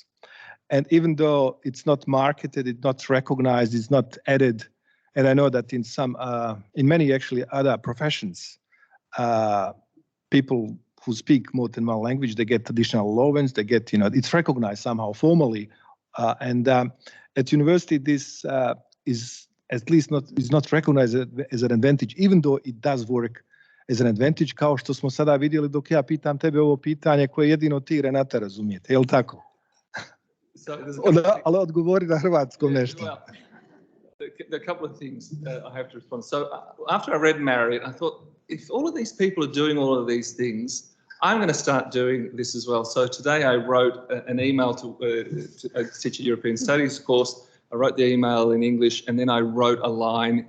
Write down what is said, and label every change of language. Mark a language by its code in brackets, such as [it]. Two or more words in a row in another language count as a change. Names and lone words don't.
[en] And even though it's not marketed, it's not recognized, it's not added, and I know that in many actually other professions, people who speak more than one language, they get additional allowance, they get, it's recognized somehow formally. And at university, this is at least not recognized as an advantage, even though it does work as an advantage, [hr] kao što smo sada vidjeli dok ja pitam tebe ovo pitanje koje jedino ti, Renata, razumijete, je li tako? Ali odgovori na hrvatskom nešto. [en] A couple of things I have to respond. So after I read Marriott, I thought, if all of these people are doing all of these things, I'm going to start doing this as well. So today I wrote an email to teach a European Studies course. I wrote the email in English, and then I wrote a line.